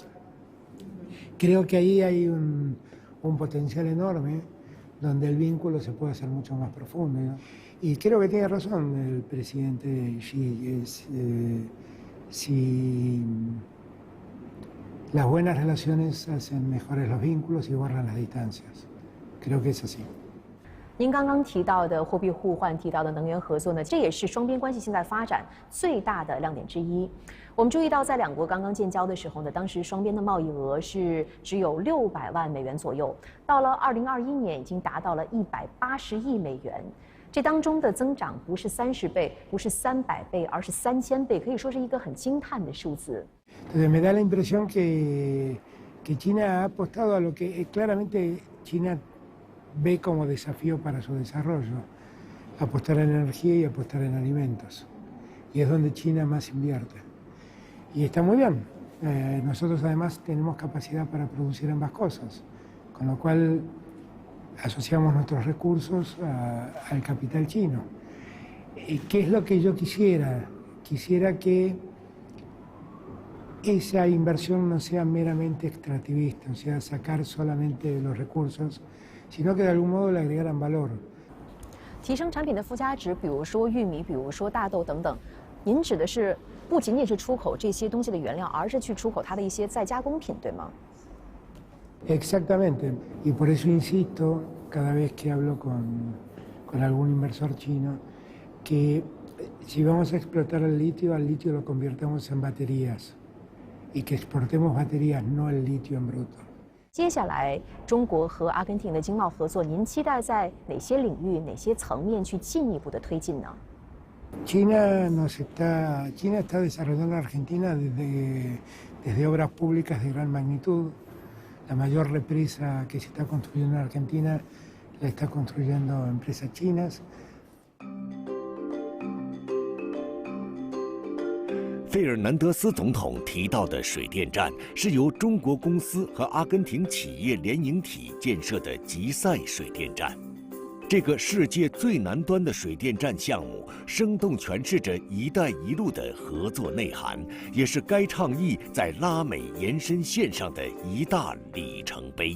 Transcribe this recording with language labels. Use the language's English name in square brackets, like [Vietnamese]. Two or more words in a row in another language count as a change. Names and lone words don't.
[Spanish] Creo que ahí hay un potencial enorme donde el vínculo se puede hacer mucho más profundo, ¿no? Y creo que tiene razón el presidente Xi, si las buenas relaciones hacen mejores los vínculos y borran las distancias. Creo que es así. [Chinese] 您刚刚提到的货币互换，提到的能源合作呢，这也是双边关系现在发展最大的亮点之一。我们注意到，在两国刚刚建交的时候呢，当时双边的贸易额是只有600万美元左右，到了2021年已经达到了180亿美元。这当中的增长不是30倍，不是300倍，而是3000倍，可以说是一个很惊叹的数字。 [Spanish] Entonces me da la impresión que China ha apostado a lo que claramente China ve como desafío para su desarrollo, apostar en energía y apostar en alimentos. Y es donde China más invierte. Y está muy bien. Nosotros además tenemos capacidad para producir ambas cosas, con lo cual asociamos nuestros recursos al capital chino. ¿Qué es lo que yo quisiera? Quisiera que esa inversión no sea meramente extractivista, o sea, sacar solamente los recursos, sino que de algún modo le agregaran valor. [Chinese] 提升产品的附加值，比如说玉米，比如说大豆等等，您指的是不仅仅是出口这些东西的原料，而是去出口它的一些再加工品，对吗？ [Spanish] Exactamente, y por eso insisto cada vez que hablo con algún inversor chino que si vamos a explotar el litio, al litio lo convirtamos en baterías y que exportemos baterías, no el litio en bruto. [Chinese] 接下来，中国和阿根廷的经贸合作，您期待在哪些领域、哪些层面去进一步的推进呢？ [Spanish] China está desarrollando a Argentina desde obras públicas de gran magnitud. La mayor represa que se está construyendo en Argentina la está construyendo empresas chinas. [Chinese] 费尔南德斯总统提到的水电站是由中国公司和阿根廷企业联营体建设的吉赛水电站。这个世界最南端的水电站项目，生动诠释着“一带一路”的合作内涵，也是该倡议在拉美延伸线上的一大里程碑。